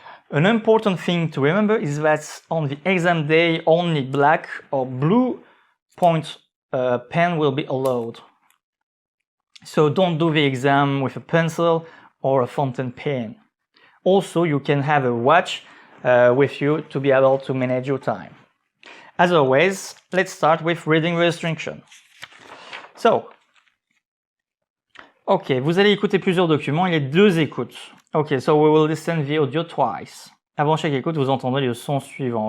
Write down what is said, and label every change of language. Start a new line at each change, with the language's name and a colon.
English: An important thing to remember is that on the exam day, only black or blue point pen will be allowed. So don't do the exam with a pencil or a fountain pen. Also, you can have a watch with you to be able to manage your time. As always, let's start with reading the instruction.
French: So, ok, vous allez écouter plusieurs documents, il y a 2 écoutes.
English: Ok, so we will listen the audio twice.
French: Avant chaque écoute, vous entendrez le son suivant.